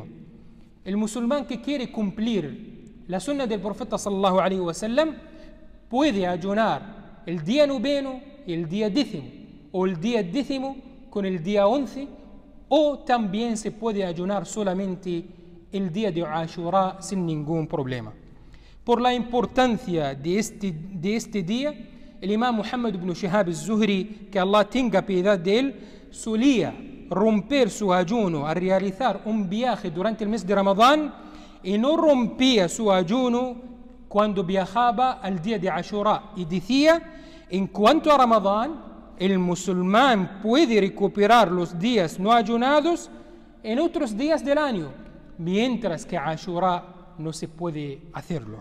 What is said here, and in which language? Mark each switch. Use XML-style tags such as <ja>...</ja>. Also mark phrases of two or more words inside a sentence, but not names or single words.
<es>El musulmán que quiere cumplir la sunna del profeta</es> <ar>صلى الله عليه وسلم</ar> <es>puede ayunar el día 9º y el día 10º, o el día 10º con el día 11, o también se puede ayunar solamente el día de Ashura sin ningún problema. Por la importancia de este día, el imam Muhammad ibn Shihab az-Zuhri, que Allah tenga piedad de él, solía romper su ayuno al realizar un viaje durante el mes de Ramadán y no rompía su ayuno cuando viajaba al día de Ashura. Y decía: en cuanto a Ramadán, el musulmán puede recuperar los días no ayunados en otros días del año, mientras que Ashura no se puede hacerlo.</es>